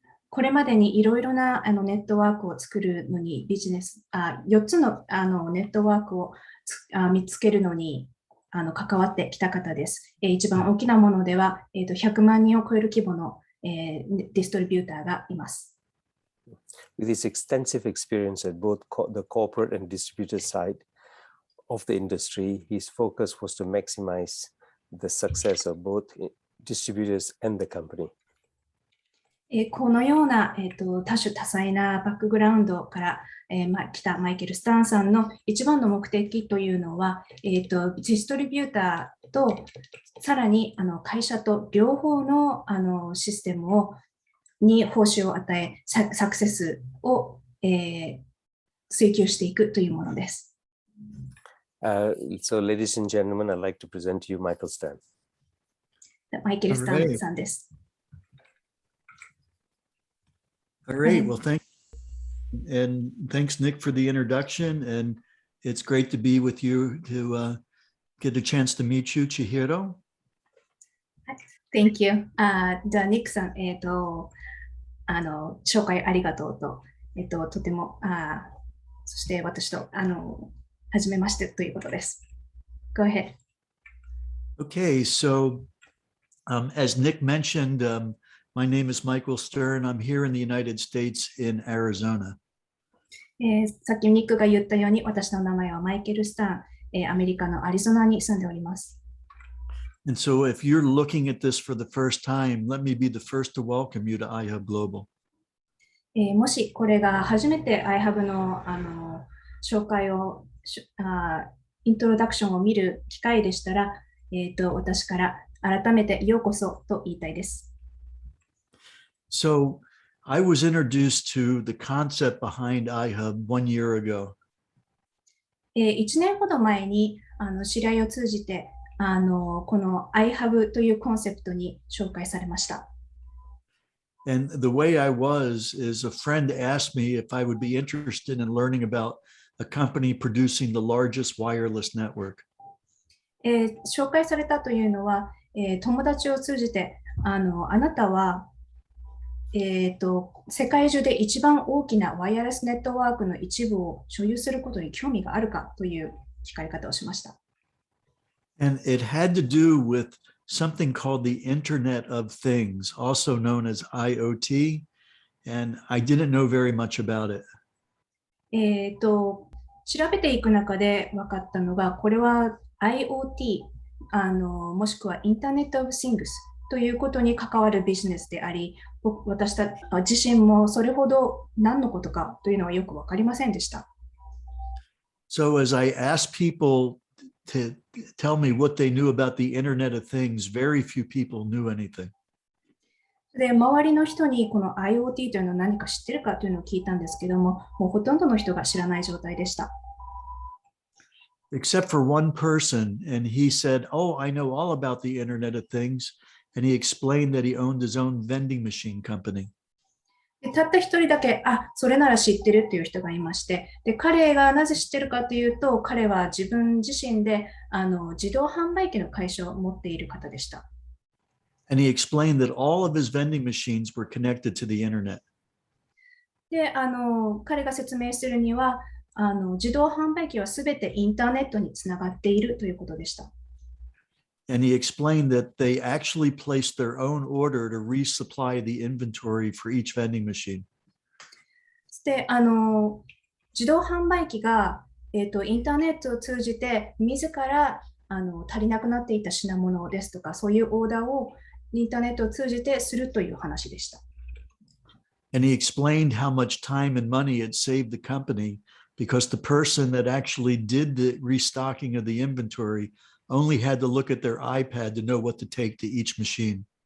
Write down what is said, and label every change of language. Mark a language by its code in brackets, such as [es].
[ja] これまでにいろいろなネットワークを作るのに4つのネットワークを見つけるのに関わってきた方です。一番大きなものでは100万人を超える規模のディストリビューターがいます。 [en] With his extensive experience at both the corporate and distributor side of the industry, his focus was to maximize the success of both distributors and the company. [ja] このような、多種多彩なバックグラウンドから、来たマイケル・スタンさんの一番の目的というのは、ディストリビューターとさらに会社と両方の、システムに報酬を与え、サクセスを、追求していくというものです。 [en] So, ladies and gentlemen, I'd like to present to you Michael Stern. [ja] マイケル・スタンさんです。 [en] All right. Well, and thanks, Nick, for the introduction. And it's great to be with you to get a chance to meet you, Chihiro. Thank you. [ja] じゃあ、ニックさん、紹介ありがとうと、とても、そして私と、はじめましてということです。 [en] Go ahead. Okay, so as Nick mentioned, my name is Michael Stern. I'm here in the United States in Arizona. [ja] さっきニックが言ったように、私の名前はマイケル・スタン、アメリカのアリゾナに住んでおります。 [en] And so if you're looking at this for the first time, let me be the first to welcome you to iHub Global. [ja] もしこれが初めて iHub の、紹介を、イントロダクションを見る機会でしたら、私から改めてようこそと言いたいです。 [en] So I was introduced to the concept behind iHub 1 year ago. [ja] 1年ほど前に知り合いを通じてこの iHub というコンセプトに紹介されました。 [en] And the way I was is a friend asked me if I would be interested in learning about a company producing the largest wireless network. [ja] 紹介されたというのは、友達を通じてあなたは、世界中で一番大きなワイヤレスネットワークの一部を所有することに興味があるかという聞かれ方をしました。 [en] And it had to do with something called the Internet of Things, also known as IoT. And I didn't know very much about it. [ja] 調べていく中で分かったのが、これは IoT、もしくは Internet of Things ということに関わるビジネスであり、私自身もそれほど何のことかというのはよく分かりませんでした。 [en] So as I asked people to tell me what they knew about the Internet of Things, very few people knew anything. [ja] で、周りの人にこの IoT というのを何か知ってるかというのを聞いたんですけども、もうほとんどの人が知らない状態でした。 [en] Except for one person, and he said, "Oh, I know all about the Internet of Things," and he explained that he owned his own vending machine company. [ja] でたった一人だけ、それなら知ってるっていう人がいまして、で彼がなぜ知ってるかというと、彼は自分自身で自動販売機の会社を持っている方でした。 [en] And he explained that all of his vending machines were connected to the internet. [ja] で、彼が説明するには、自動販売機はすべてインターネットにつながっているということでした。 [en] And he explained that they actually placed their own order to resupply the inventory for each vending machine. [ja] で、自動販売機が、インターネットを通じて自ら足りなくなっていた品物ですとか、そういうオーダーをインターネットを通じてするという話でした。 [en] And he explained how much time and money it saved the company because the person that actually did the restocking of the inventory only had to look at their iPad to know what to take to each machine.